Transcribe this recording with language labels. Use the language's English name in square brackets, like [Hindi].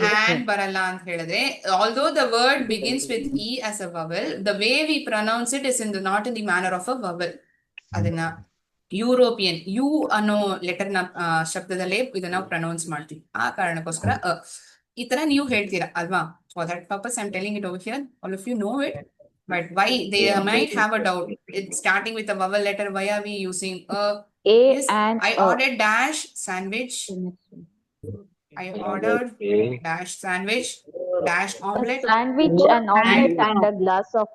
[English] and [Kannada] ಬರಲ್ಲ ಅಂತ ಹೇಳಿದ್ರೆ, [English] although the word begins with E as a vowel, the way we pronounce it is not in the manner of a vowel. [Kannada] ಅದನ್ನ European, you ಅನ್ನೋ letter ನ ಶಬ್ದದಲ್ಲೇ ಇದನ್ನ pronounce ಮಾಡ್ತೀವಿ. ಆ ಕಾರಣಕ್ಕೋಸ್ಕರ ಈ ತರ ನೀವು ಹೇಳ್ತೀರಾ ಅಲ್ವಾ? [English] For that purpose I am telling it over here. All of you know it, but why they might have a doubt. It's starting with a vowel letter. Why are we using a? Yes, and I ordered dash sandwich. I ordered dash sandwich, dash omelette. sandwich and omelette and a glass of